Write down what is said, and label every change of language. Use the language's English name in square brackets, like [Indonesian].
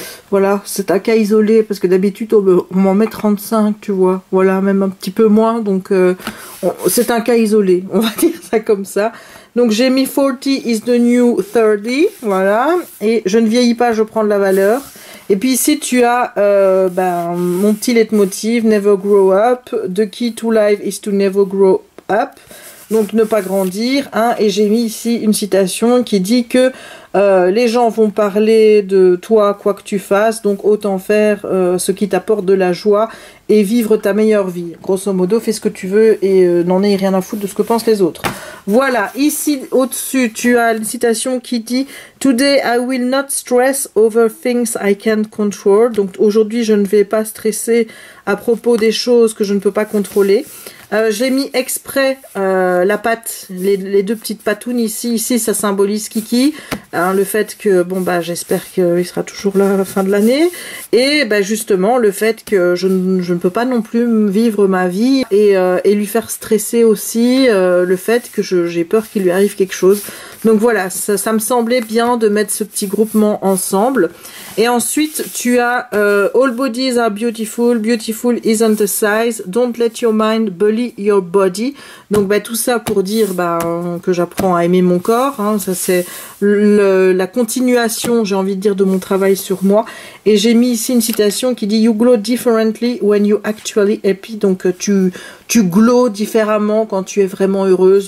[French] Voilà, c'est un cas isolé, parce que d'habitude, on m'en met 35, tu vois. Voilà, même un petit peu moins, donc c'est un cas isolé, on va dire ça comme ça. Donc j'ai mis [English] 40 is the new 30, [French] voilà. Et je ne vieillis pas, je prends de la valeur. Et puis ici tu as mon petit leitmotiv, [English] never grow up. The key to life is to never grow up. [French] Donc ne pas grandir, hein. Et j'ai mis ici une citation qui dit que les gens vont parler de toi quoi que tu fasses, donc autant faire ce qui t'apporte de la joie et vivre ta meilleure vie. Grosso modo, fais ce que tu veux et n'en aie rien à foutre de ce que pensent les autres. Voilà, ici au-dessus, tu as une citation qui dit « [English] Today I will not stress over things I can't control ». [French] Donc aujourd'hui, je ne vais pas stresser à propos des choses que je ne peux pas contrôler. J'ai mis exprès la patte, les deux petites patounes ici. Ici, ça symbolise Kiki. Hein, le fait que, bon, bah, j'espère qu'il sera toujours là à la fin de l'année. Et bah, justement, le fait que je ne peux pas non plus vivre ma vie et lui faire stresser aussi le fait que j'ai peur qu'il lui arrive quelque chose. Donc voilà, ça me semblait bien de mettre ce petit groupement ensemble. Et ensuite, tu as [English] All bodies are beautiful, beautiful isn't the size, don't let your mind bully your body. [French] Donc bah, tout ça pour dire que j'apprends à aimer mon corps. Hein. Ça c'est la continuation, j'ai envie de dire, de mon travail sur moi. Et j'ai mis ici une citation qui dit [English] You glow differently when you actually happy. [French] Donc tu glows différemment quand tu es vraiment heureuse.